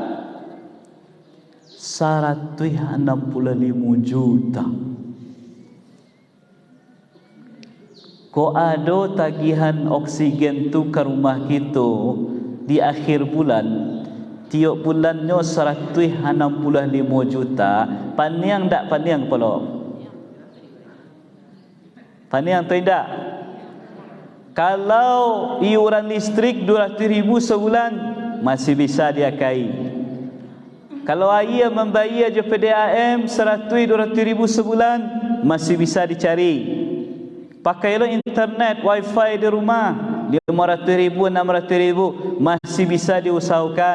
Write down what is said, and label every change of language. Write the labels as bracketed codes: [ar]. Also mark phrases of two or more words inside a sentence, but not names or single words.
[id] 165 juta. Kau ada tagihan oksigen tu ke rumah kita di akhir bulan, tiap bulannya 165 juta. [min] Paniang tak paniang pula? Paniang tidak? [id] Kalau iuran listrik 200.000 sebulan masih bisa diakai. Kalau ayah membayar je PDAM 100-200 ribu sebulan masih bisa dicari. Pakailah internet, wifi di rumah 500.000, 600.000 masih bisa diusahakan.